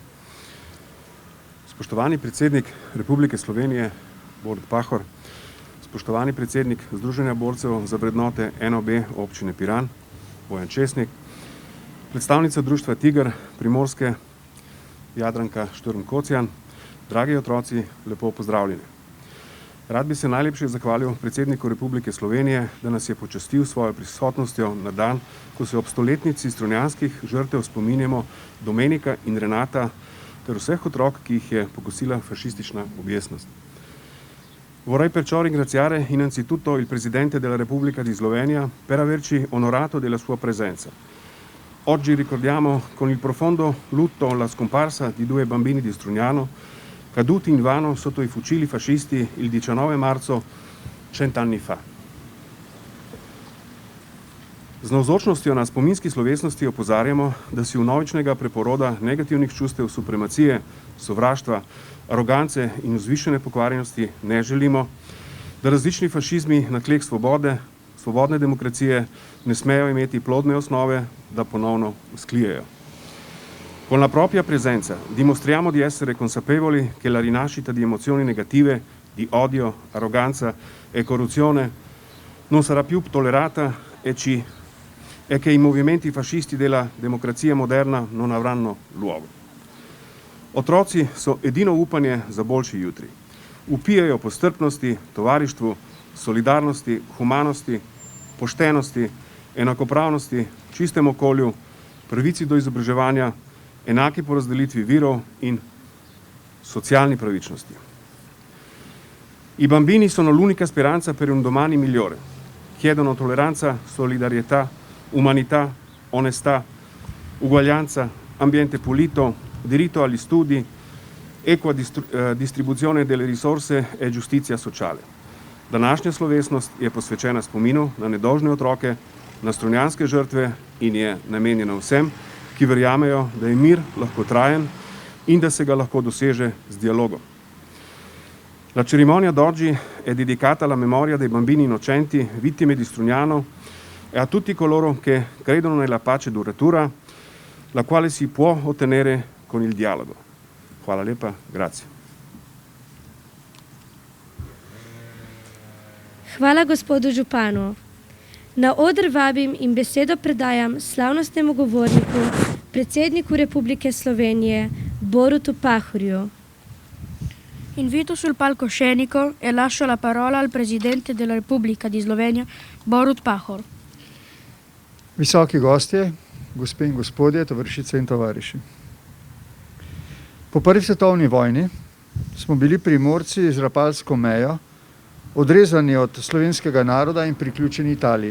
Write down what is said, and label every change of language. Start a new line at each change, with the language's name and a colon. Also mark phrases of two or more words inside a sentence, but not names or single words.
Slovenian: Spoštovani predsednik Republike Slovenije, Borut Pahor, spoštovani predsednik Združenja borcev za vrednote NOB občine Piran, Bojan Česnik, predstavnica društva Tiger Primorske, Jadranka Šturm Kocjan, dragi otroci, lepo pozdravljeni. Rad bi se najlepše zahvalil predsedniku Republike Slovenije, da nas je počastil svojo prisotnostjo na dan, ko se ob stoletnici strunjanskih žrtev spominjamo Domenika in Renata ter vseh otrok, ki jih je pokosila fašistična objestnost.
Italian: Vorrei perciò ringraziare innanzitutto il Presidente della Repubblica di Slovenia per averci onorato della sua presenza. Oggi ricordiamo con il profondo lutto la scomparsa di 2 bambini di Strugnano, caduti invano sotto i fucili fascisti il 19 marzo 100 anni fa.
Slovenian: Z navzočnostjo na spominski slovesnosti opozarjamo, da si vnovičnega preporoda negativnih čustev supremacije, sovraštva, arogance in vzvišene pokvarjenosti ne želimo, da različni fašizmi na tleh svobodne demokracije ne smejo imeti plodne osnove, da ponovno vzklijejo.
Italian: Con la propria presenza dimostriamo di essere consapevoli che la rinascita di emozioni negative, di odio, arroganza e corruzione non sarà più tollerata e che i movimenti fascisti della democrazia moderna non avranno luogo.
Slovenian: Otroci so edino upanje za boljši jutri. Upijajo po strpnosti, tovarištvu, solidarnosti, humanosti, poštenosti, enakopravnosti, čistem okolju, pravici do izobraževanja, enaki porazdelitvi virov in socialni pravičnosti.
Italian: I bambini sono l'unica speranza per un domani migliore. Chiedono tolleranza, solidarietà, umanità, onestà, uguaglianza, ambiente pulito, diritto agli studi, equa distribuzione delle risorse e giustizia sociale.
Slovenian: Današnja slovesnost je posvečena spominu na nedolžne otroke, na strunjanske žrtve in je namenjena vsem, ki verjamejo, da je mir lahko trajen in da se ga lahko doseže z dialogom.
Italian: La cerimonia d'oggi è dedicata alla memoria dei bambini innocenti, vittime di Strugnano e a tutti coloro che credono nella pace duratura, la quale si può ottenere con il dialogo.
Slovenian: Hvala lepa, grazie. Hvala gospodu županu. Na oder vabim in besedo predajam slavnostnemu govorniku, predsedniku Republike Slovenije, Borutu Pahorju.
Italian: Invito sul palcoscenico e lascio la parola al Presidente della Repubblica di Slovenia, Borut Pahor.
Slovenian: Visoki gostje, gospe in gospodje, tovarišice in tovariši. Po prvi svetovni vojni smo bili Primorci z Rapalsko mejo odrezani od slovenskega naroda in priključeni Italiji.